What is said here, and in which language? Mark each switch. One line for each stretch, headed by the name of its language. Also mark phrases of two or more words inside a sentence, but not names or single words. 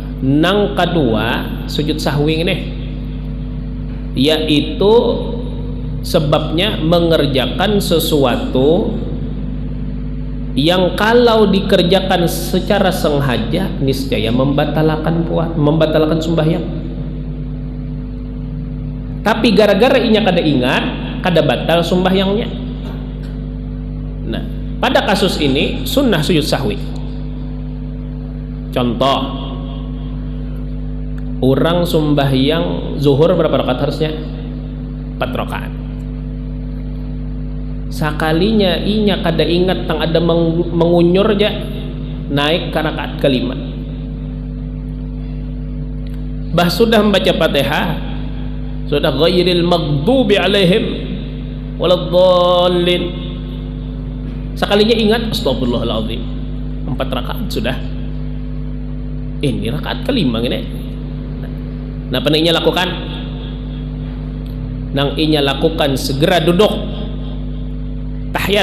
Indonesian: Nang kedua sujud sahwi ini, yaitu sebabnya mengerjakan sesuatu yang kalau dikerjakan secara sengaja niscaya membatalkan sembahyang.
Banjar: Tapi gara-gara inya kada ingat, kada batal sembahyangnya.
Indonesian: Nah, pada kasus ini sunnah sujud sahwi. Contoh, orang sembahyang zuhur berapa rakaat harusnya? 4 rakaat.
Banjar: Sakalinya inya kada ingat tang ada mengunyur aja, naik ke rakaat kelima. Bah sudah membaca Fatihah, sudah
Arabic: غير المغضوب عليهم ولا الضالين.
Banjar: Sakalinya ingat astagfirullahaladzim, 4 rakaat sudah. Ini rakaat kelima ini. Nah, apa inya lakukan? Nang inya lakukan segera duduk tahiyat.